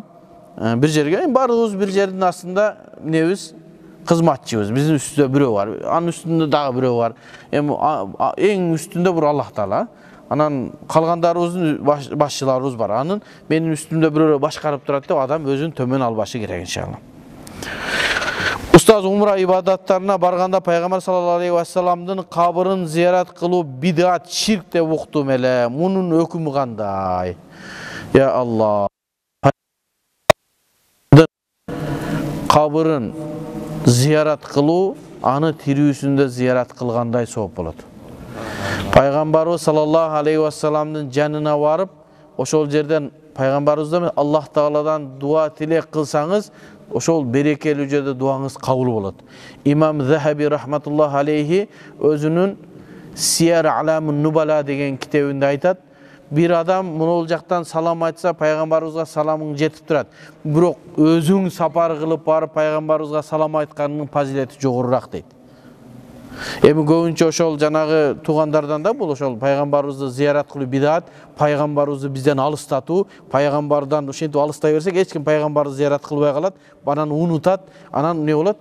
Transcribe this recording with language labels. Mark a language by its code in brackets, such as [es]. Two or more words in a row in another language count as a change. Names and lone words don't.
[ky] Бир жерге, баарыбыз бир жердин астында небиз кызматчыбыз. Биздин үстүндө бирөө бар. Анын үстүндө дагы бирөө бар. Эми эң үстүндө бир Аллах Таала. Анан калгандарыбыздын башчыларыбыз бар. Анын менин үстүмдө бирөө башкарып турат деп адам өзүн төмөн албашы керек [ar] إن شاء الله. [ky] Ustaz umra ibadattарына барганда Пайгамбар [ar] صلى الله عليه وسلم [ky] кабырын зиярат кылуу бидат, ширк деп уктум эле. Мунун өкүмү кандай? [ar] يا الله. [ky] Кабырын зиярат кылуу аны тирүүсүндө зиярат кылгандай сооп болот. Пайгамбарыбыз [ar] صلى الله عليه وسلم [ky] жанына барып, ошол жерден Пайгамбарыбыздан Аллах Тааладан дуа тилек кылсаңыз, ошол берекелүү жерде дуаңыз кабыл болот. Имам Захаби [ar] رحمة الله عليه [ky] өзүнүн Siyar Alamun Nubala деген китебинде айтат. Бир адам муну жактан салам айтса, пайгамбарыбызга salamың жетип турат. Бирок өзүң сапар кылып барып пайгамбарыбызга salam айткандын фазилети жогорураак дейт. Эми көбүнчө ошол жанагы туугандардан да бул ошол пайгамбарыбызды зиярат кылуу бидат, пайгамбарыбызды бизден алыстатуу, пайгамбардан ошентип алыстай берсек, эч ким пайгамбарды зиярат кылбай калат, анан унутат, анан эмне болот?